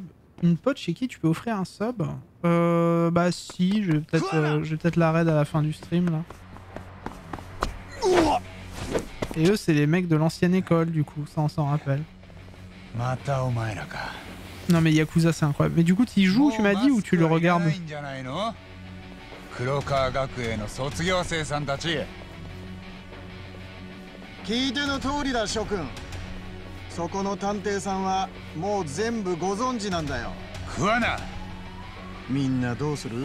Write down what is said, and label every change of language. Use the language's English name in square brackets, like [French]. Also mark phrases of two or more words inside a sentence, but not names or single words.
[French] Une pote chez qui tu peux offrir un sub? Bah si, je vais peut-être la raid à la fin du stream là. Et eux, c'est les mecs de l'ancienne école, du coup, ça on s'en rappelle. Non mais Yakuza, c'est incroyable. Mais du coup, tu y joues, tu m'as dit, ou tu le regardes? [Japanese] 聞いての通りだ諸君。そこの探偵さんはもう全部ご存知なんだよ。桑名。みんなどうする？